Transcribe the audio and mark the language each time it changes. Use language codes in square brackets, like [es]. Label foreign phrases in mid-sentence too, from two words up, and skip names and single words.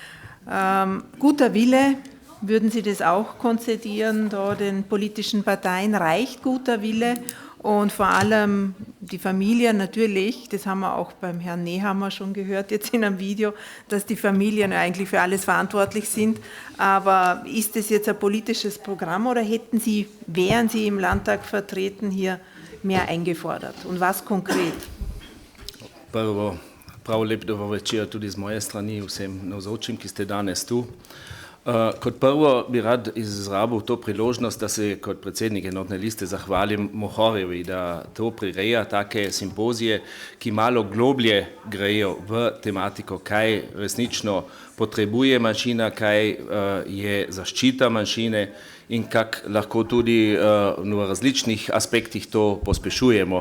[de] Guter Wille, würden Sie das auch konzedieren, da den politischen Parteien reicht guter Wille Und vor allem die Familien natürlich, das haben wir auch beim Herrn Nehammer schon gehört, jetzt in einem Video, dass die Familien eigentlich für alles verantwortlich sind. Aber ist das jetzt ein politisches Programm oder hätten Sie, wären Sie im Landtag vertreten, hier mehr eingefordert? Und was konkret? [sl] Prav lep dober večer tudi z moje strani vsem navzočim, ki ste danes tu. Kot prvo bi rad izrabil to priložnost, da se kot predsednik Enotne liste zahvalim Mohorjevi, da to prireja take simpozije, ki malo globlje grejo v tematiko, kaj resnično potrebuje manjšina, kaj je zaščita manjšine in kako lahko tudi v različnih aspektih to pospešujemo.